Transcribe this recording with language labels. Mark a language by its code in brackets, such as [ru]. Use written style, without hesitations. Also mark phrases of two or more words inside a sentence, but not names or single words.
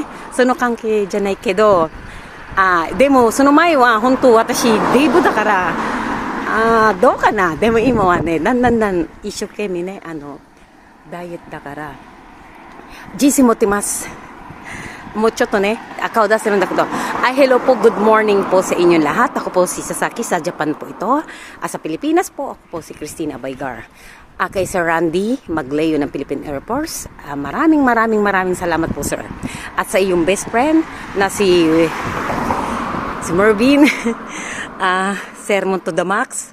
[ja] その関係じゃないけどでもその前は本当私デブだからどうかな。でも今はねだんだん一生懸命ねダイエットだから自信持ってます。もうちょっとね、顔出せるんだけど、 [tl] hello po, good morning po sa inyong lahat. Ako po si Sasaki sa Japan po ito. Sa Pilipinas po, ako po si Christina Baygar. Kay Sir Randy Magleo ng Philippine Air Force, maraming salamat po sir. At sa iyong [en] best friend [tl] na si Mervin, Sir Montodamax.